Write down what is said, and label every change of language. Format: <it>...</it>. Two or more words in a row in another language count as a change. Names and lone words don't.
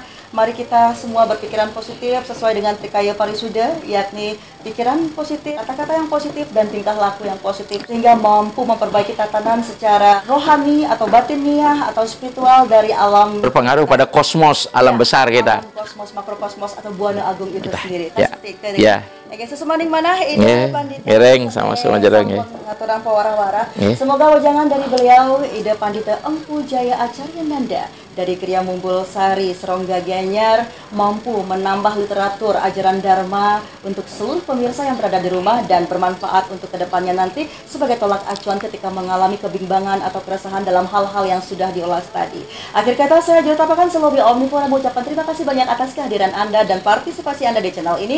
<id>Mari kita semua berpikiran positif sesuai dengan Trikaya Parisuda, yakni pikiran positif, kata-kata yang positif, dan tingkah laku yang positif, sehingga mampu memperbaiki tatanan secara rohani atau batiniah atau spiritual dari alam. Berpengaruh pada kosmos, alam besar kita. Alam kosmos, makrokosmos atau buana agung itu sendiri. Ya. Ya. Oke, sesemaning mana ide Pandita</id> <ban>ngereng sama jero nggih.</ban> <id>pengaturan pewara-wara. Nggih. Semoga wajangan dari beliau ide Pandita Empu Jaya Acarya Nanda dari Kriya Mumbul Sari Serongga Gianyar mampu menambah literatur ajaran Dharma untuk seluruh pemirsa yang berada di rumah dan bermanfaat untuk kedepannya nanti sebagai tolak acuan ketika mengalami kebimbangan atau keresahan dalam hal-hal yang sudah diolah tadi. Akhir kata saya Jyotapakan Selobi Omnivora mengucapkan terima kasih banyak atas kehadiran Anda dan partisipasi Anda di channel ini.</id>